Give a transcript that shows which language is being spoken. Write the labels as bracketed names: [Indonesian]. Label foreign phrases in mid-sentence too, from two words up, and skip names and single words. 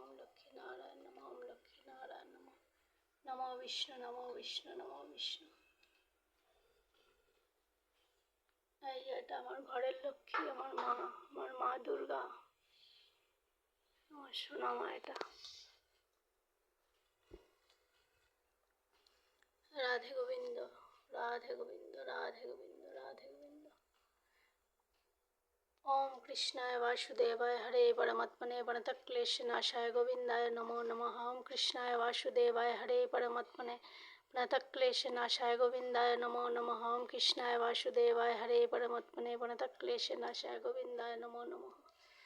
[Sanskrit] ओम लक्ष्मी नारायण नमः। ओम लक्ष्मी नारायण नमः। नमो विष्णु, नमो विष्णु, नमो विष्णु। [Bangla] এই এটা আমার ঘরের লক্ষ্মী, আমার মা দুর্গা, আমার সোনা মা। এটা রাধে গোবিন্দ, রাধে গোবিন্দ, রাধে গোবিন্দ, রাধে গোবিন্দ। [Sanskrit] ओम कृष्णाय वासुदेवाय हरे परमात्मने प्रणतक्लेशनाशाय गोविंदाय नमो नमः। ओम कृष्णाय वासुदेवाय हरे परमात्मने प्रणतक्लेशनाशाय गोविंदाय नमो नमः। ओम कृष्णाय वासुदेवाय हरे परमात्मने प्रणतक्लेशनाशाय गोविंदाय नमो नमः।